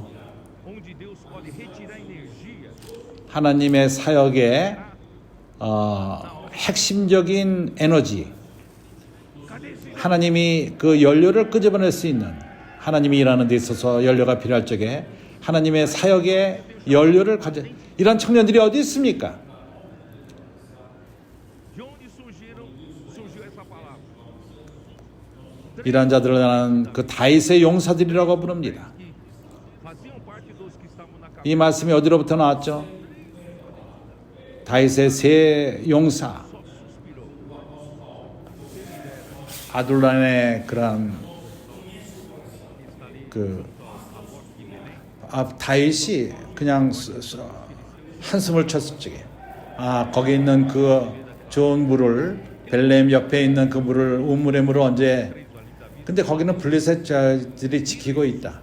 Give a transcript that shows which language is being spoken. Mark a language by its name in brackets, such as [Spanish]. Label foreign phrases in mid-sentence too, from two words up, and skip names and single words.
[Portuguese] onde Deus pode retirar energia [Korean] 하나님의 사역의 핵심적인 에너지, [Portuguese] cadê esse [Korean] 하나님이 그 연료를 끄집어낼 수 있는, 하나님이 일하는 데 있어서 연료가 필요할 적에 하나님의 사역의 연료를 가져, 이런 청년들이 어디 있습니까? [Portuguese] de onde surgiu essa palavra? [Korean] 이러한 자들을 나는 그 다윗의 용사들이라고 부릅니다. [Portuguese] Que faziam parte dos que estavam na [Korean] 이 말씀이 어디로부터 나왔죠? 다윗의 세 용사 아둘란의 그런 다윗이 그냥 한숨을 쳤을 적에 거기 있는 그 좋은 물을 벨레헴 옆에 있는 그 물을 우물의 물을 언제 근데 거기는 블레셋자들이 지키고 있다.